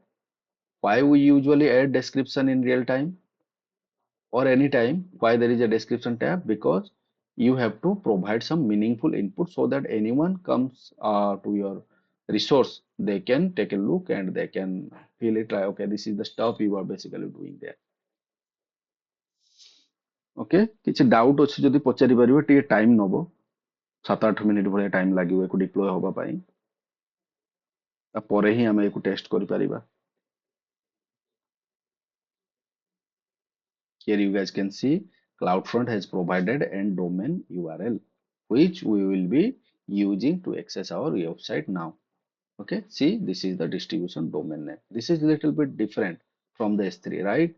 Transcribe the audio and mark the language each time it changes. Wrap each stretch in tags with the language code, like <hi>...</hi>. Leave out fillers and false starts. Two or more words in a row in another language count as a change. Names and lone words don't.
<en>Why we usually add description in real time or anytime? Why there is a description tab? Because you have to provide some meaningful input so that anyone comes to your resource, they can take a look and they can feel it like, okay, this is the stuff you are basically doing there.</en> <or>Okay, କିଛି doubt ଅଛି ଯଦି ପଚାରି ପାରିବେ, ଟିକେ time ନବ 7-8 ମିନିଟ୍ ଭଳିଆ time ଲାଗିବ ଏକୁ deploy ହବା ପାଇଁ, ତାପରେ ହିଁ ଆମେ ଏକୁ test କରିପାରିବା.</or> <en>Here you guys can see CloudFront has provided an domain URL which we will be using to access our website now. Okay, see this is the distribution domain name. This is little bit different from the S3, right?</en>